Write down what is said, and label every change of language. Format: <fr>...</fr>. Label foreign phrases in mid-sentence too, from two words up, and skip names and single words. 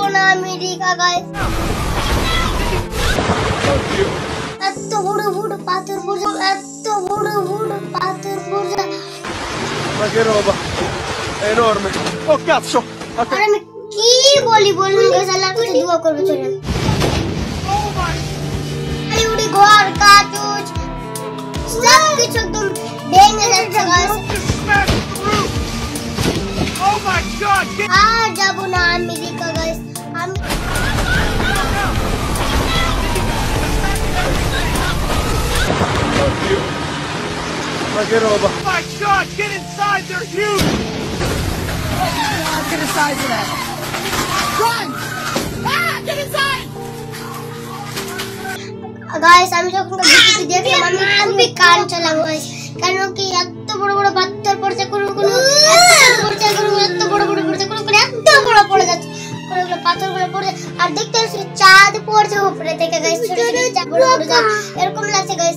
<bn>আমেরিকা গাইস। এত বড় বড় পাথর পড়ছে, এত বড় বড় পাথর পড়ছে।</bn> <it>Ma che roba, è enorme. Oh cazzo!</it> <bn>আর আমি কি বলি বলুন গাইস, আল্লাহর কাছে দোয়া করব চলেন। উড়ি ঘর কাটুচ সব কিছু একদম ভেঙে যাচ্ছে গাইস।</bn> <en>Oh my god!</en> <bn>আর যাব না আমেরিকা গাইস। আমি</bn> <it>Oddio! Ma che roba!</it> <en>Oh my god! Get inside! They're huge! Get inside to that. Run! Ah! Get inside!</en> <bn>গাইস আমি যখন ভিডিওটি দেখলাম আমি খুবই কাঁদছিলাম গাইস, কারণ কি এত বড় বড় পাথর পড়ছে, কোন কোন পড়ছে, কোন এত বড় বড় পড়ছে, কোন কোন এত বড় পড়ে যাচ্ছে, কোনগুলো পাথরগুলো পড়ছে। আর দেখতে পাচ্ছি চাঁদ পড়ছে উপরে থেকে গাইস, ছোট ছোট চাঁদ বড় বড় চাঁদ এরকম লাগছে গাইস।</bn>